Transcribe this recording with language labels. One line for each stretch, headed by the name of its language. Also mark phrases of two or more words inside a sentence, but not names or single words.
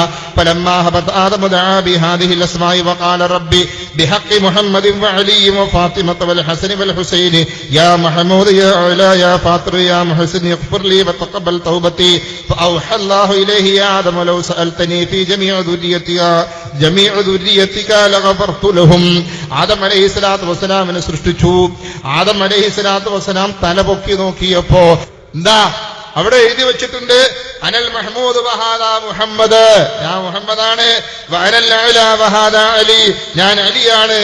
Arabic: فلما هبط آدم دعا بهذه الأسماء وقال ربي بحق محمد وعلي وفاطمة والحسن والحسين يا محمود يا أعلى يا فاطر يا محسن اغفر لي وتقبل توبتي. فأوحى الله إليه يا آدم لو سألتني في جميع ذريتك لغفرت لهم.
Malayalam: ആദം
Arabic: عليه الصلاة والسلام
Malayalam: സൃഷ്ടിച്ചു. ആദം
Arabic: عليه الصلاة والسلام
Malayalam: തല പൊക്കി നോക്കിയപ്പോ എന്താ അവിടെ എഴുതി വെച്ചിട്ടുണ്ട്?
Arabic: أنا المحمود وهذا محمد,
Malayalam: ഞാൻ മുഹമ്മദാണ്.
Arabic: وأنا الأعلى وهذا علي,
Malayalam: ഞാൻ അലിയാണ്.